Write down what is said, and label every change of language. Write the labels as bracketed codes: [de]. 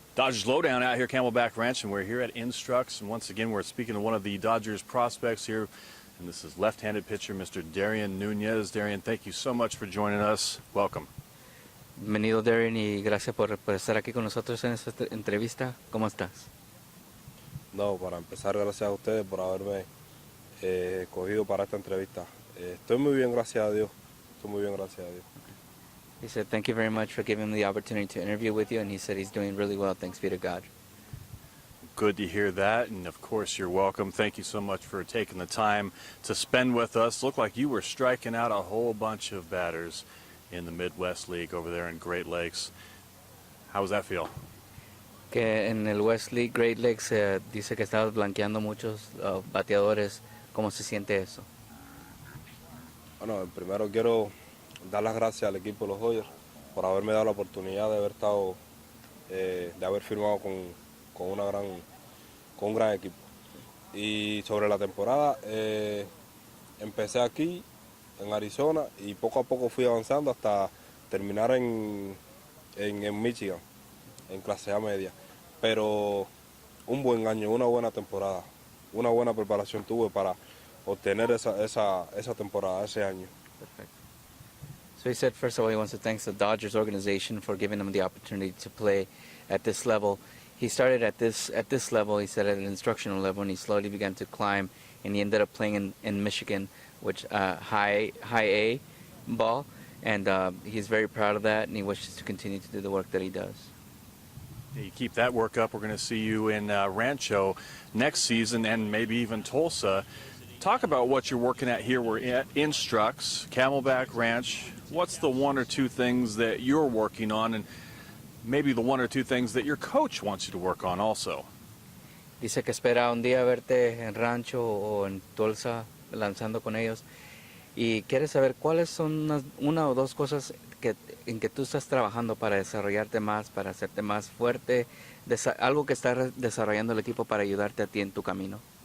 [en] Dodgers Lowdown out here, Camelback Ranch, and we're here at Instructs. And once again, we're speaking to one of the Dodgers prospects here. And this is left-handed pitcher, Mr. Darien Nunez. Darien, thank you so much for joining us. Welcome. [es] Bienvenido, Darien, y gracias por estar aquí con nosotros en esta entrevista. ¿Cómo estás? No, para empezar, gracias a ustedes por haberme escogido para esta entrevista. Estoy muy bien, gracias a Dios. Estoy muy bien, gracias a Dios. [en] He said, thank you very much for giving him the opportunity to interview with you, and he said he's doing really well, thanks be to God. Good to hear that, and of course you're welcome. Thank you so much for taking the time to spend with us. Looked like you were striking out a whole bunch of batters in the Midwest League over there in Great Lakes. How does that feel? [es] Que en el West League Great Lakes dice que estabas blanqueando muchos bateadores. ¿Cómo se siente eso? Bueno, primero quiero dar las gracias al equipo de los Dodgers por haberme dado la oportunidad de haber estado, de haber firmado con un gran equipo. Y sobre la temporada, empecé aquí en Arizona y poco a poco fui avanzando hasta terminar en Michigan, en clase A media. Pero un buen año, una buena temporada, una buena preparación tuve para obtener esa temporada, ese año. [en] Perfect. So he said, first of all, he wants to thank the Dodgers organization for giving him the opportunity to play at this level. He started at this level, he said, at an instructional level, and he slowly began to climb, and he ended up playing in Michigan, which high A ball, and he's very proud of that, and he wishes to continue to do the work that he does. You keep that work up, we're going to see you in Rancho next season and maybe even Tulsa. Talk about what you're working at here. We're at Instructs, Camelback Ranch. What's the one or two things that you're working on, and maybe the one or two things that your coach wants you to work on also? [es] Dice que espera un día verte en Rancho o en Tulsa lanzando con ellos. Y quiere saber cuáles son una o dos cosas en que tú estás trabajando para desarrollarte más, para hacerte más fuerte, algo que está desarrollando el equipo para ayudarte a ti en tu camino.